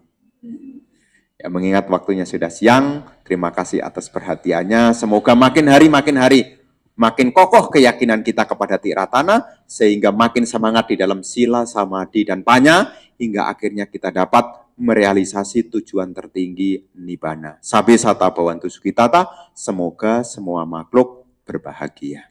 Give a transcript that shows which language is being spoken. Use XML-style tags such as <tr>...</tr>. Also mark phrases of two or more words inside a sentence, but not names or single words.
<id>Ya, mengingat waktunya sudah siang, terima kasih atas perhatiannya. Semoga makin hari makin kokoh keyakinan kita kepada Tiratana, sehingga makin semangat di dalam sila, samadhi, dan panya, hingga akhirnya kita dapat merealisasi tujuan tertinggi Nibbana.</id> <pi>Sabe sata bhavantu sukhitata,</pi> <id>semoga semua makhluk berbahagia.</id>